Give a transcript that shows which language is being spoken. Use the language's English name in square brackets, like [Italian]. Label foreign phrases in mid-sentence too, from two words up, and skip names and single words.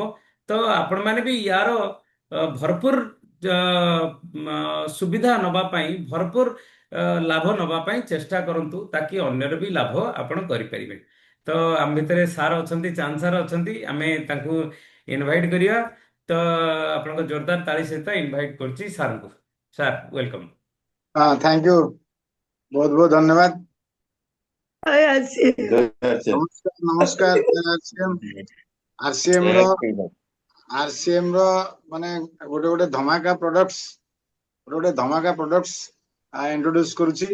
[Odia] ତ ଆପଣମାନେ ବି ୟାର ଭରପୁର ସୁବିଧା ନବା ପାଇଁ, ଭରପୁର ଲାଭ ନବା ପାଇଁ ଚେଷ୍ଟା କରନ୍ତୁ, ତାକି ଅନ୍ୟର ବି ଲାଭ ଆପଣ କରିପାରିବେ। ତ ଆମ ଭିତରେ ସାର୍ ଅଛନ୍ତି, ଚାନ୍ଦ ସାର୍ ଅଛନ୍ତି, ଆମେ ତାଙ୍କୁ ଇନଭାଇଟ୍ କରିବା। ତ ଆପଣଙ୍କ ଜୋରଦାର ତାଳି ସହିତ ଇନଭାଇଟ୍ କରୁଛି ସାର୍ଙ୍କୁ। [English] Sir welcome. [Hindi] हाँ, [English] thank you, [Hindi] बहुत बहुत धन्यवाद। [Odia] ନମସ୍କାର ଆରସିଏମ ର ମାନେ ଗୋଟେ ଧମାକା [English] products introduce [Odia] करूची।